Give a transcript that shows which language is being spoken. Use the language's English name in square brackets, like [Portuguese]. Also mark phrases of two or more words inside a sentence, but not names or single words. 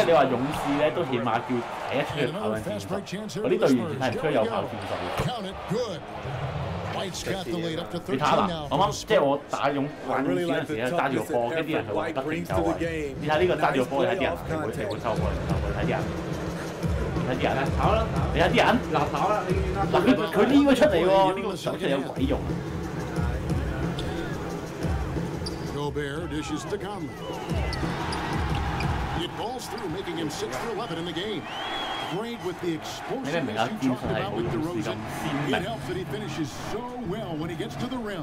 [English] Count it, good. White's got the lead up to 13 now. I really like the toughness and effort White brings to the game. He playoff content. [Cantonese] 睇啲人啦，炒啦！你睇啲人，嗱炒啦！嗱佢呢個出嚟喎，呢個手出有鬼用啊 [English] Gobert dishes to Conley. It balls through, making him 6 for 11 in the game. Great with the explosiveness you talked about with DeRozan. It helps that he finishes so well when he gets to the rim.